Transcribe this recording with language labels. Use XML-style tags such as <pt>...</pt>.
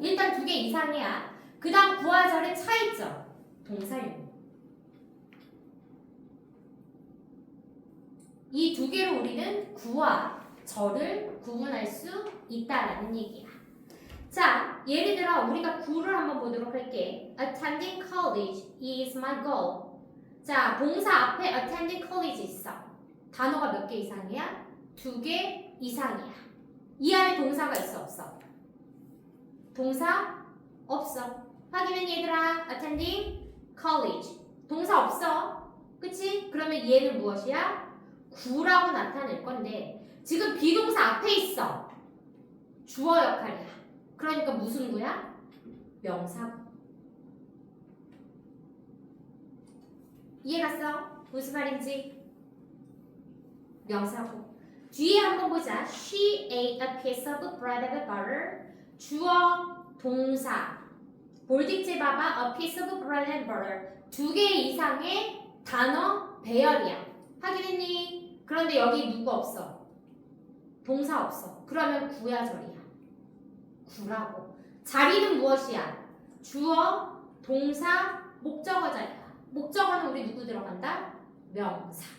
<ko>일단 두 개 이상이야. 그 다음 구와 절의 차이점. 동사용. 이 두 개로 우리는 구와 절을 구분할 수 있다라는 얘기야. 자, 예를 들어 우리가 구를 한번 보도록 할게.</ko> <en>Attending college is my goal.</en> <ko>자, 동사 앞에 attending college 있어. 단어가 몇 개 이상이야? 두 개 이상이야. 이 안에 동사가 있어 없어? 동사 없어. 확인해 얘들아. attending college. 동사 없어. 그치? 그러면 얘는 무엇이야? 구라고 나타낼 건데 지금 비동사 앞에 있어. 주어 역할이야. 그러니까 무슨 구야? 명사구. 이해갔어? 무슨 말인지? 명사구. 뒤에 한번 보자.</ko> <en>She ate a piece of bread and butter.</en> <ko>주어, 동사. 볼딕제 봐봐.</ko> <en>A piece of bread and butter.</en> <ko>두 개 이상의 단어 배열이야. 확인했니? 그런데 여기 누구 없어? 동사 없어. 그러면 구야 절이야. 구라고. 자리는 무엇이야? 주어, 동사, 목적어 자리야. 목적어는 우리 누구 들어간다? 명사.</ko>